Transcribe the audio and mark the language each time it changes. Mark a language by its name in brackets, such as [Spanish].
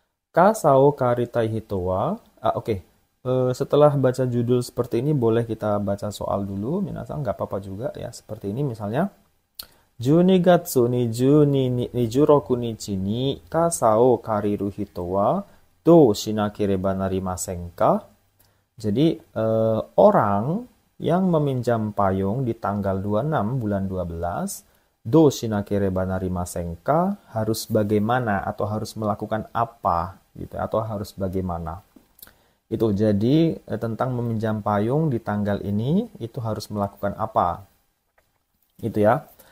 [Japanese] Kasao karitai hito wa [Indonesian] setelah baca judul seperti ini boleh kita baca soal dulu minasang, nggak apa-apa juga ya. Seperti ini misalnya [Japanese] 12月22日26日に傘を借りる人はどうしなければなりませんか? [Indonesian] Jadi orang yang meminjam payung di tanggal 26 bulan 12, [Japanese] do shinakereba narimasen ka, [Indonesian] harus bagaimana atau harus melakukan apa gitu atau harus bagaimana. Itu jadi tentang meminjam payung di tanggal ini itu harus melakukan apa. Itu ya.